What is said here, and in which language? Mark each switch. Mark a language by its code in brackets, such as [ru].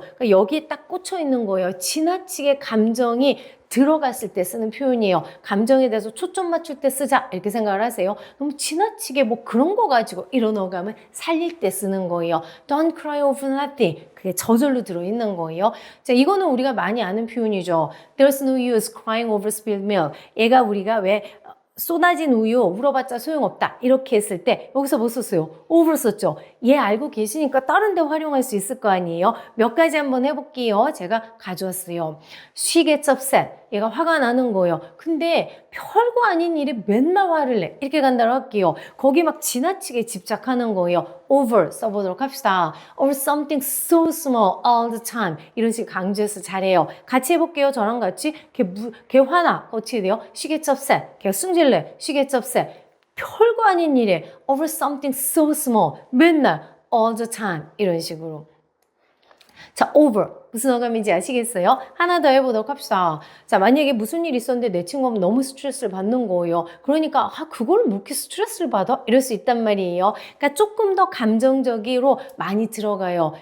[ko] 그러니까 여기에 딱 꽂혀 있는 거예요. 지나치게 감정이 들어갔을 때 쓰는 표현이에요. 감정에 대해서 초점 맞출 때 쓰자 이렇게 생각을 하세요. 너무 지나치게 뭐 그런 거 가지고 이런 어감을 살릴 때 쓰는 거예요. [en] Don't cry over nothing. [ko] 그게 저절로 들어있는 거예요. 자, 이거는 우리가 많이 아는 표현이죠. [en] There's no use crying over spilled milk. [ko] 얘가 우리가 왜 쏟아진 우유 울어봤자 소용없다 이렇게 했을 때 여기서 뭐 썼어요? over 썼죠. 얘 알고 계시니까 다른 데 활용할 수 있을 거 아니에요. 몇 가지 한번 해볼게요. 제가 가져왔어요. [en] She gets upset. [ko] 얘가 화가 나는 거예요. 근데 별거 아닌 일에 맨날 화를 내. 이렇게 간다고 할게요. 거기 막 지나치게 집착하는 거예요. over 써보도록 합시다. [en] over something so small all the time. [ko] 이런 식으로 강조해서 잘해요. 같이 해볼게요. 저랑 같이. 걔 화나. 어떻게 돼요? [en] She gets upset. [ko] 걔가 승질내. She gets upset. 별거 아닌 일에 [en] over something so small. [ko] 맨날 [en] all the time. [ko] 이런 식으로. 자, over. 무슨 어감인지 아시겠어요? 하나 더 해보도록 합시다. 자, 만약에 무슨 일이 있었는데 내 친구가 너무 스트레스를 받는 거예요. 그러니까 그걸 왜 이렇게 스트레스를 받아? 이럴 수 있단 말이에요. 그러니까 조금 더 감정적으로 많이 들어가요.